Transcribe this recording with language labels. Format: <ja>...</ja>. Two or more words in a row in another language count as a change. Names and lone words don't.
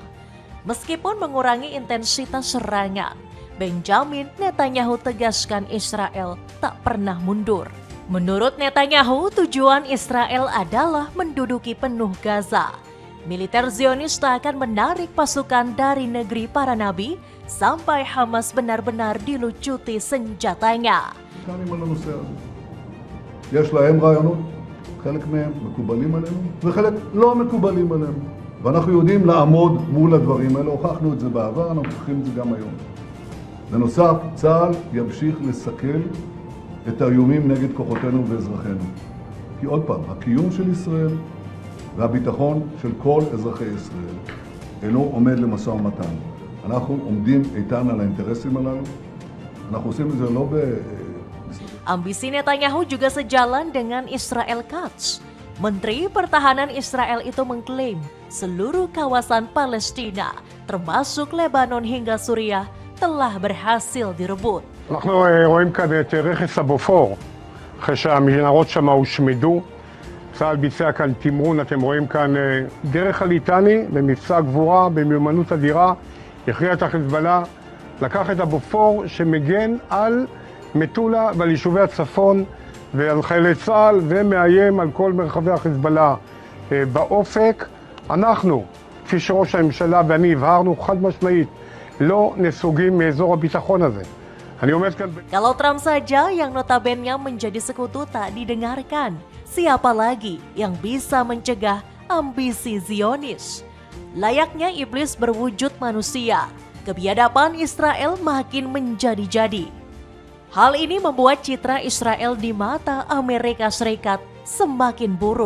<id>Meskipun mengurangi intensitas serangan, Benjamin Netanyahu tegaskan Israel tak pernah mundur. Menurut Netanyahu, tujuan Israel adalah menduduki penuh Gaza. Militer Zionis tak akan menarik pasukan dari negeri para nabi sampai Hamas benar-benar dilucuti senjatanya.</id> <he>יש להם רעיונות, חלק מהם מקובלים עלינו וחלק לא מקובלים עלינו. ואנחנו יודעים לעמוד מול הדברים האלה, הוכחנו את זה בעבר, אנחנו הוכחים את זה גם היום. בנוסף, צה"ל ימשיך לסכל את האיומים נגד כוחותינו ואזרחינו. כי עוד פעם, הקיום של ישראל והביטחון של כל אזרחי ישראל אינו עומד למשא ומתן. אנחנו עומדים איתן על האינטרסים הללו. אנחנו עושים את זה לא</he> <id>Ambisi Netanyahu juga sejalan dengan Israel Katz. Menteri Pertahanan Israel itu mengklaim seluruh kawasan Palestina, termasuk Lebanon hingga Suriah, telah berhasil direbut.</id> <he>אנחנו רואים כאן את רכס הבופור, אחרי שהמנהרות שם הושמדו. צה"ל ביצע כאן תמרון, אתם רואים כאן דרך הליטני במבצע גבורה, במיומנות אדירה, הכריע את החיזבאללה, לקח את הבופור שמגן על מטולה ועל יישובי הצפון ועל חיילי צה"ל ומאיים על כל מרחבי החיזבאללה באופק. אנחנו, כפי שראש הממשלה ואני הבהרנו חד משמעית, לא נסוגים מאזור הביטחון הזה. אני עומד כאן...</he> <id>Kalau Trump saja yang notabene menjadi sekutu tak didengarkan, siapa lagi yang bisa mencegah ambisi Zionis? Layaknya iblis berwujud manusia, kebiadaban Israel makin menjadi-jadi. Hal ini membuat citra Israel di mata Amerika Serikat semakin buruk.</id>